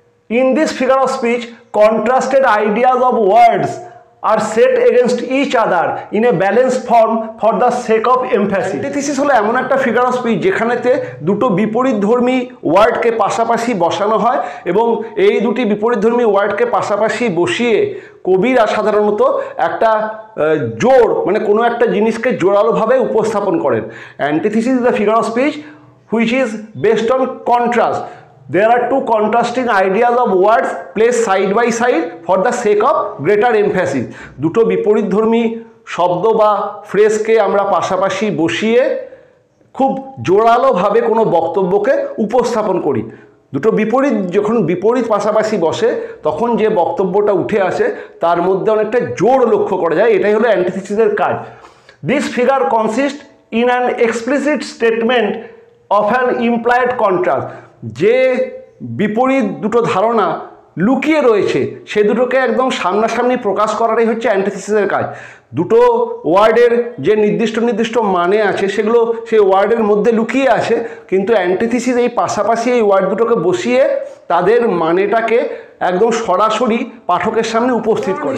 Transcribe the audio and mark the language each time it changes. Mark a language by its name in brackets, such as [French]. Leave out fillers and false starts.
[English] In this figure of speech contrasted ideas of words are set against each other in a balanced form for the sake of emphasis. [Bangla] Antithesis হলো এমন একটা figure of speech যেখানেতে দুটো বিপরীতধর্মী ওয়ার্ডকে পাশাপাশি বসানো হয় এবং এই দুটি বিপরীতধর্মী ওয়ার্ডকে পাশাপাশি বসিয়ে কবিরা সাধারণত একটা জোড় মানে কোনো একটা জিনিসকে জোরালোভাবে উপস্থাপন করেন। [English] Antithesis is the figure of speech which is based on contrast. There are two contrasting ideas of words placed side by side for the sake of greater emphasis. [Bangla] দুটো বিপরীতধর্মী শব্দ বা ফ্রেজকে আমরা পাশাপাশি বসিয়ে খুব জোরালোভাবে কোনো বক্তব্যকে উপস্থাপন করি। দুটো বিপরীত যখন বিপরীত পাশাপাশি বসে তখন যে বক্তব্যটা উঠে আসে তার মধ্যে অনেকটা জোর লক্ষ্য করা যায়। এটাই হলো অ্যান্টিথিসিসের কাজ। [English] This figure consists in an explicit statement of an implied contrast. [Bangla] যে বিপরীত দুটো ধারণা লুকিয়ে রয়েছে সে দুটোকে একদম সামনাসামনি প্রকাশ করাটাই হচ্ছে অ্যান্টিথিসিসের কাজ। দুটো ওয়ার্ডের যে নির্দিষ্ট মানে আছে সেগুলো সেই ওয়ার্ডের মধ্যে লুকিয়ে আছে, কিন্তু অ্যান্টিথিসিস এই পাশাপাশি এই ওয়ার্ড দুটোকে বসিয়ে তাদের মানেটাকে একদম সরাসরি পাঠকের সামনে উপস্থিত করে।